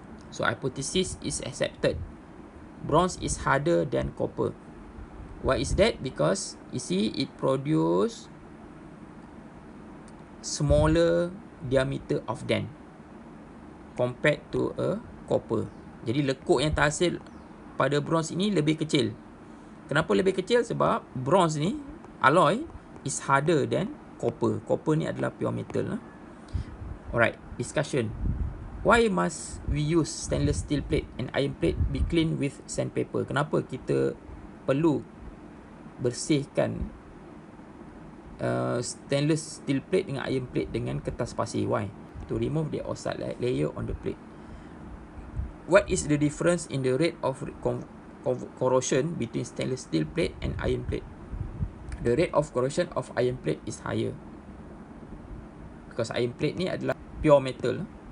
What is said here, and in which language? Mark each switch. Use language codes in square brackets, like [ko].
[en] So hypothesis is accepted. Bronze is harder than copper. Why is that? Because you see it produce smaller diameter of dent compared to a copper. [ms] Jadi lekuk yang terhasil pada bronze ini lebih kecil. Kenapa lebih kecil? Sebab bronze ni, [en] alloy, is harder than copper. [ms] Copper ni adalah pure metal. [en] Alright, discussion. Why must we use stainless steel plate and iron plate be cleaned with sandpaper? [ms] Kenapa kita perlu bersihkan stainless steel plate dengan iron plate dengan kertas pasir? [en] Why? To remove the oxide layer on the plate. What is the difference in the rate of corrosion between stainless steel plate and iron plate? The rate of corrosion of iron plate is higher, because iron plate [ms] ni adalah [en] pure metal.